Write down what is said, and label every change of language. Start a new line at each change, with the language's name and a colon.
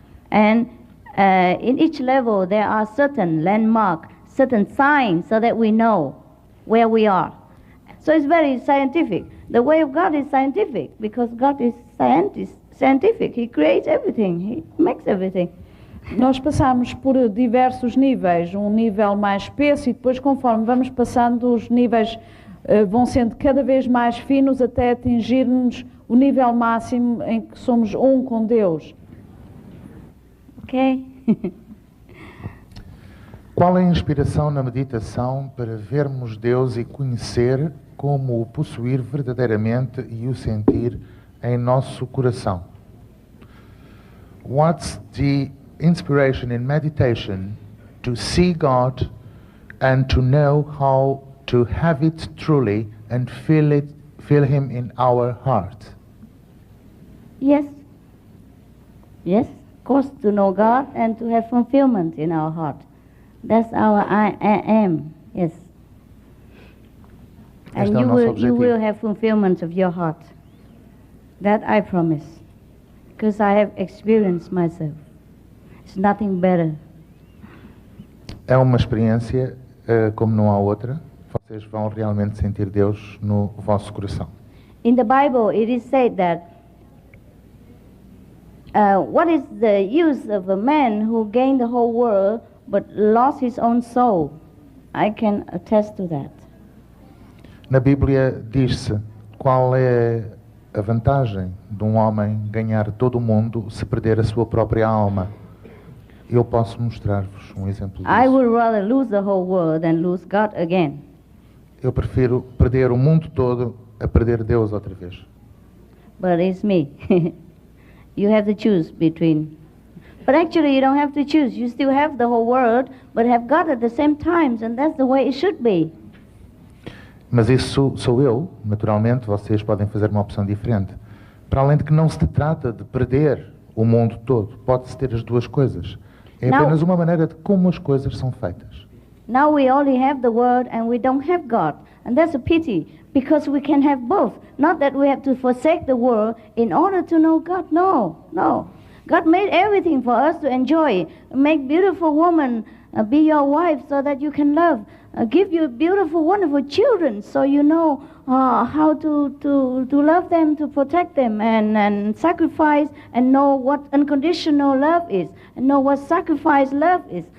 English: And in each level there are certain landmarks, certain signs, so that we know where we are. So it's very scientific. The way of God is scientific, because God is scientific. He creates everything. He makes everything.
Portuguese: Nós passamos por diversos níveis, um nível mais espesso e depois conforme vamos passando os níveis vão sendo cada vez mais finos até atingirmos o nível máximo em que somos um com Deus.
English: Okay?
Portuguese: Qual é a inspiração na meditação para vermos Deus e conhecer como o possuir verdadeiramente e o sentir em nosso coração?
English: What's the inspiration in meditation to see God and to know how to have it truly and feel Him in our heart? Yes. Yes. Of course, to know God and to have fulfillment in our heart. That's our I am. Yes. And you will have fulfillment of your heart. That I promise. Because I have experienced myself. It's nothing better.
Portuguese: É uma experiência como não há outra. Vocês vão realmente sentir Deus no vosso coração.
English: In the Bible, it is said that what is the use of a man who gained the whole world but lost his own soul? I can attest to that.
Portuguese: Na Bíblia diz-se qual é a vantagem de um homem ganhar todo o mundo se perder a sua própria alma. Eu posso mostrar-vos um exemplo disso.
English: I would rather lose the whole world than lose God again.
Portuguese: Eu prefiro perder o mundo todo a perder Deus outra vez.
English: But it's me. You have to choose between. But actually you don't have to choose. You still have the whole world, but have God at the same time, and that's the way it should be.
Portuguese: Mas isso sou eu, naturalmente, vocês podem fazer uma opção diferente. Para além de que não se trata de perder o mundo todo, pode-se ter as duas coisas. É apenas uma maneira de como as coisas são feitas.
English: Now we only have the world and we don't have God. And that's a pity, because we can have both. Not that we have to forsake the world in order to know God. No. God made everything for us to enjoy. Make beautiful women be your wife so that you can love. Give you beautiful, wonderful children so you know how to love them, to protect them, and sacrifice, and know what unconditional love is, and know what sacrifice love is.